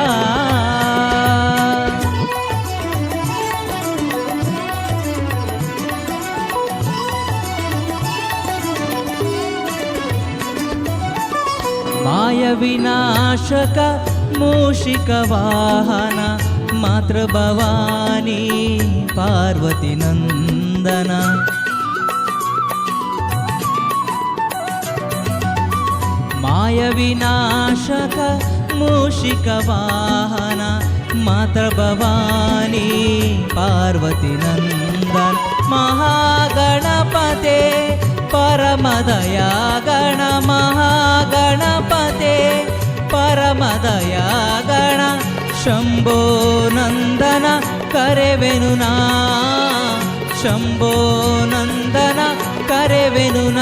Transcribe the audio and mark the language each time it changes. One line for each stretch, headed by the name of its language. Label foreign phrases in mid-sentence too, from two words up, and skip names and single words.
Sanskrit: ಮಾಯ ವಿನಾಶಕ ಮೂಷಿಕ ವಾಹನ ಮಾತೃಭವಾನಿ ಪಾರ್ವತಿ ನಂದನ. ಮಾಯ ವಿನಾಶಕ ಮೂಷಿಕ ವಾಹನ ಮಾತೃಭವಾನಿ ಪಾರ್ವತಿ ನಂದನ. ಮಹಾಗಣಪತೆ ಪರಮದಯಾ ಗಣ, ಮಹಾಗಣಪತೆ ಪರಮದಯಾ ಗಣ. ಶಂಭೋ ನಂದನ
Kannada: ಕರೆವೆನು ನಾ,
Sanskrit: ಶಂಭೋ ನಂದನ
Kannada: ಕರೆವೆನು ನಾ.